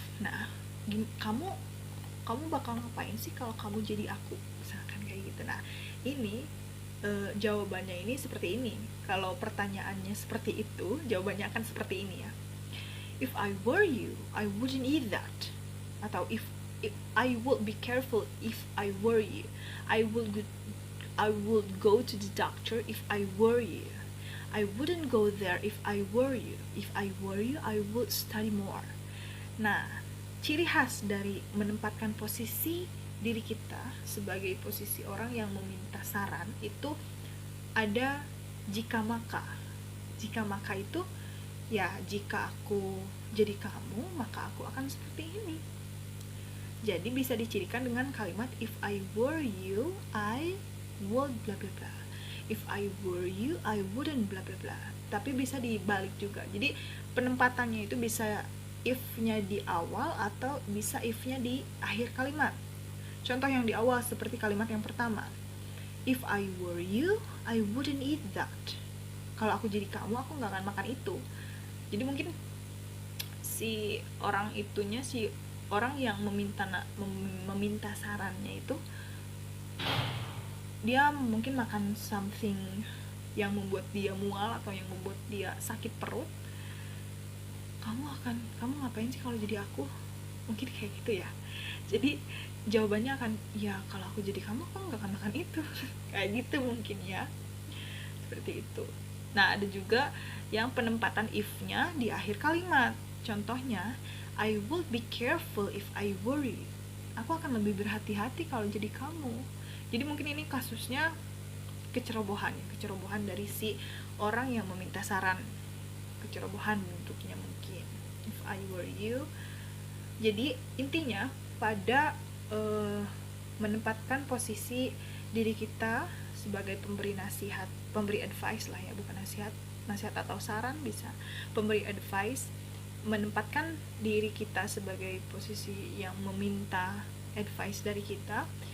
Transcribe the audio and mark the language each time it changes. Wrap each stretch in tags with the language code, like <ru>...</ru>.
<id>Nah, kamu bakal ngapain sih kalau kamu jadi aku, misalkan kayak gitu. Nah, ini jawabannya ini seperti ini. Kalau pertanyaannya seperti itu, jawabannya akan seperti ini ya.</id> <en>If I were you, I wouldn't eat that. Atau if I would be careful if I were you. I would go to the doctor if I were you. I wouldn't go there if I were you. If I were you, I would study more.</en> <id>Nah, ciri khas dari menempatkan posisi diri kita sebagai posisi orang yang meminta saran itu ada jika maka. Jika maka itu ya, jika aku jadi kamu, maka aku akan seperti ini. Jadi bisa dicirikan dengan kalimat</id> <en>if I were you, I would bla bla bla. If I were you, I wouldn't bla bla bla.</en> <id>Tapi bisa dibalik juga. Jadi penempatannya itu bisa if-nya di awal atau bisa if-nya di akhir kalimat. Contoh yang di awal seperti kalimat yang pertama.</id> <en>If I were you, I wouldn't eat that.</en> <id>Kalau aku jadi kamu, aku gak akan makan itu. Jadi mungkin si orang yang meminta sarannya itu, dia mungkin makan something yang membuat dia mual atau yang membuat dia sakit perut. Kamu ngapain sih kalau jadi aku? Mungkin kayak gitu ya. Jadi jawabannya akan, ya kalau aku jadi kamu, aku gak akan makan itu. Kayak gitu mungkin ya. Seperti itu. Nah, ada juga yang penempatan if-nya di akhir kalimat.</id> <en>Contohnya, I would be careful if I were you.</en> <id>Aku akan lebih berhati-hati kalau jadi kamu. Jadi mungkin ini kasusnya kecerobohan dari si orang yang meminta saran. Kecerobohan bentuknya mungkin.</id> <en>If I were you.</en> <id>Jadi intinya pada menempatkan posisi diri kita sebagai pemberi nasihat, pemberi advice lah ya, bukan nasihat atau saran bisa, pemberi advice, menempatkan diri kita sebagai posisi yang meminta advice dari kita.</id>